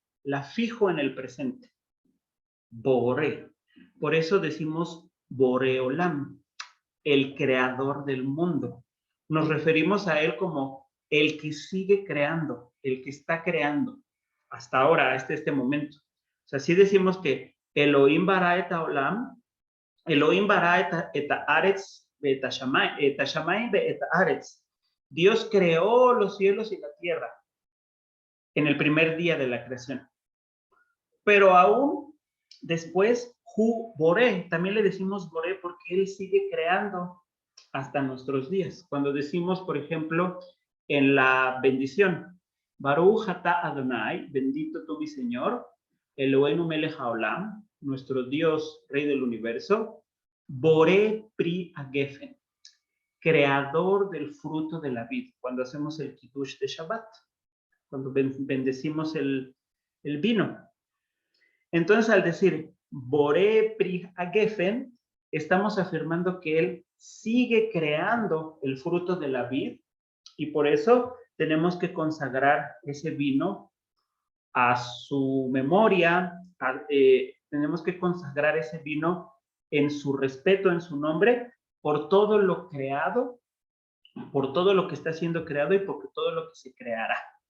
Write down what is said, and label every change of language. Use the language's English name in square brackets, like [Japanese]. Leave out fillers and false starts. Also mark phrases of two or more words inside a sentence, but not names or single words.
[Spanish] La fijo en el presente. Boré. Por eso decimos Boreolam, el creador del mundo. Nos referimos a él como el que sigue creando, el que está creando hasta ahora, hasta este momento. O sea, sí decimos que [Hebrew] אלוהים ברא את העולם, אלוהים ברא את הארץ את השמים את הארץ. [Spanish] Dios creó los cielos y la tierra en el primer día de la creación. Pero aún después, Boré, también le decimos Boré porque él sigue creando hasta nuestros días. Cuando decimos, por ejemplo, en la bendición, [Hebrew] ברוך אתה אדוני, [Spanish] bendito tú mi Señor, [Hebrew] אלוהינו מלך העולם, [Spanish] nuestro Dios, Rey del universo, [Hebrew] בורא פרי הגפן, [Spanish] creador del fruto de la vid, cuando hacemos el kiddush de Shabbat, cuando bendecimos el vino. Entonces, al decir [Hebrew] בורא פרי הגפן, [Spanish] estamos afirmando que él sigue creando el fruto de la vid y por eso tenemos que consagrar ese vino a su memoria, tenemos que consagrar ese vino en su respeto, en su nombre, por todo lo creado, por todo lo que está siendo creado y por todo lo que se creará.